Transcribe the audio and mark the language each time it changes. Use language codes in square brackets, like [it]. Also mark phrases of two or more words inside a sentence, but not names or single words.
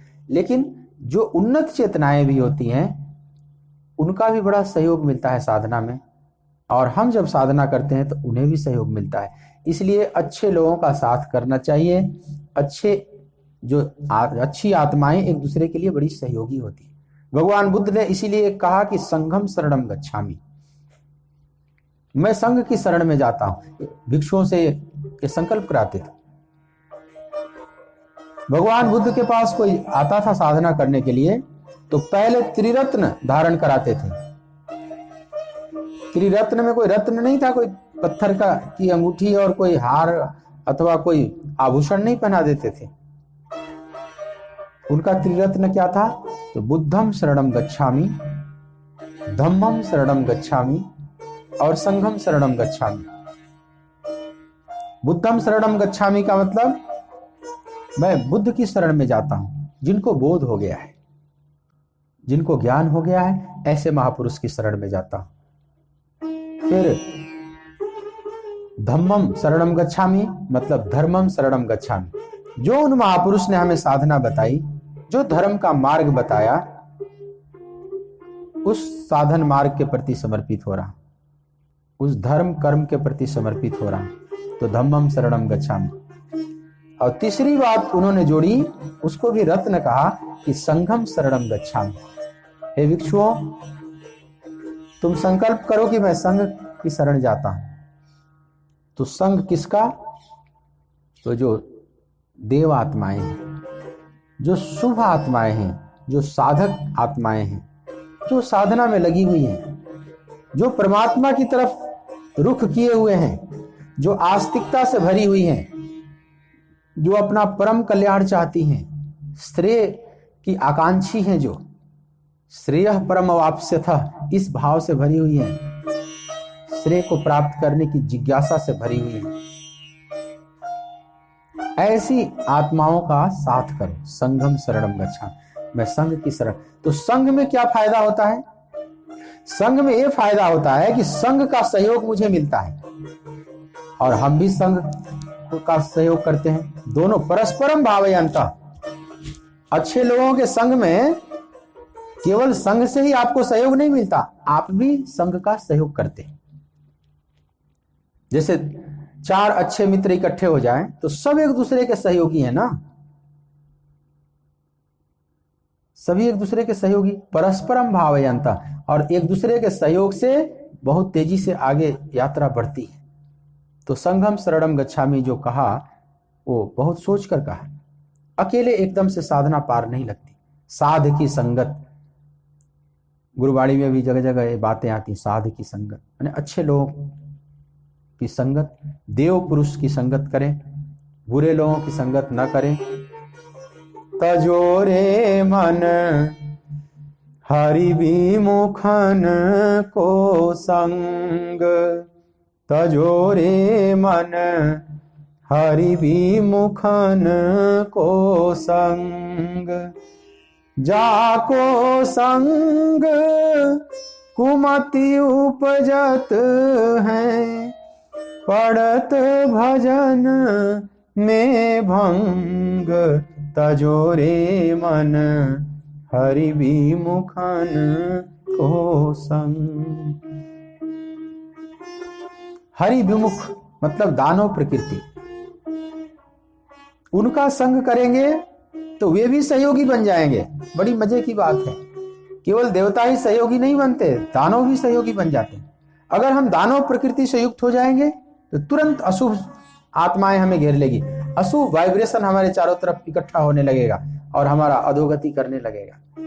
[hi] लेकिन जो उन्नत चेतनाएं भी होती हैं उनका भी बड़ा सहयोग मिलता है साधना में, और हम जब साधना करते हैं तो उन्हें भी सहयोग मिलता है। इसलिए अच्छे लोगों का साथ करना चाहिए। अच्छी आत्माएं एक दूसरे के लिए बड़ी सहयोगी होती है। भगवान बुद्ध ने इसीलिए कहा कि [pi] संघम शरणम गच्छामि, [hi] मैं संघ की शरण में जाता हूं। भिक्षुओं से ये संकल्प कराते थे। भगवान बुद्ध के पास कोई आता था साधना करने के लिए तो पहले त्रिरत्न धारण कराते थे। त्रिरत्न में कोई रत्न नहीं था, कोई पत्थर की अंगूठी और कोई हार अथवा कोई आभूषण नहीं पहना देते थे। उनका त्रिरत्न क्या था? [pi] तो बुद्धम शरणम गच्छामि, धम्मम शरणम गच्छामि और संघम शरणम गच्छामि। बुद्धम शरणम गच्छामि [hi] का मतलब मैं बुद्ध की शरण में जाता हूं, जिनको बोध हो गया है, जिनको ज्ञान हो गया है, ऐसे महापुरुष की शरण में जाता हूं। फिर [pi] धम्मम शरणम गच्छामि [hi] मतलब [sa] धर्मम शरणम गच्छामि, [hi] जो उन महापुरुष ने हमें साधना बताई, जो धर्म का मार्ग बताया, उस साधन मार्ग के प्रति समर्पित हो रहा, उस धर्म कर्म के प्रति समर्पित हो रहा, तो [pi] धम्मम शरणम गच्छामि। [hi] और तीसरी बात उन्होंने जोड़ी, उसको भी रत्न कहा कि [pi] संघम शरणम गच्छामि। [hi] हे भिक्षुओं, तुम संकल्प करो कि मैं संघ की शरण जाता हूं। तो संघ किसका? तो जो देव आत्माएं हैं, जो शुभ आत्माएं हैं, जो साधक आत्माएं हैं, जो साधना में लगी हुई हैं, जो परमात्मा की तरफ रुख किए हुए हैं, जो आस्तिकता से भरी हुई हैं, जो अपना परम कल्याण चाहती हैं, श्रेय की आकांक्षी हैं, जो [sa] श्रेयः परम अवाप्स्यथः [hi] इस भाव से भरी हुई हैं, श्रेय को प्राप्त करने की जिज्ञासा से भरी हुई हैं, ऐसी आत्माओं का साथ करो। [pi] संघम शरणम गच्छामि, [hi] मैं संघ की शरण। तो संघ में क्या फायदा होता है? संघ में यह फायदा होता है कि संघ का सहयोग मुझे मिलता है और हम भी संघ का सहयोग करते हैं। दोनों [sa] परस्परम भावयन्तः। [hi] अच्छे लोगों के संग में केवल संघ से ही आपको सहयोग नहीं मिलता, आप भी संघ का सहयोग करते हैं। जैसे 4 अच्छे मित्र इकट्ठे हो जाएं तो सब एक दूसरे के सहयोगी हैं ना, सभी एक दूसरे के सहयोगी, [sa] परस्परम भावयन्तः। [hi] और एक दूसरे के सहयोग से बहुत तेजी से आगे यात्रा बढ़ती है। तो [pi] संघम शरणम गच्छामि [hi] जो कहा वो बहुत सोच कर कहा। अकेले एकदम से साधना पार नहीं लगती, साध की संगत, गुरुवाणी में भी जगह जगह ये बातें आती, साध की संगत यानी अच्छे लोगों की संगत, देव पुरुष की संगत करें, बुरे लोगों की संगत न करें। [bra] तजोरे मन हरि विमुखन को संग, तजोरे मन हरि विमुखन को संग, जाको संग कुमति उपजत है, पड़त भजन में भंग, तजोरे मन हरि विमुखन को संग। [hi] हरि विमुख मतलब दानव प्रकृति, उनका संग करेंगे तो वे भी सहयोगी बन जाएंगे। बड़ी मजे की बात है, केवल देवता ही सहयोगी नहीं बनते, दानव भी सहयोगी बन जाते हैं। अगर हम दानव प्रकृति से युक्त हो जाएंगे तो तुरंत अशुभ आत्माएं हमें घेर लेगी, अशुभ वाइब्रेशन हमारे चारों तरफ इकट्ठा होने लगेगा और हमारा अधोगति करने लगेगा।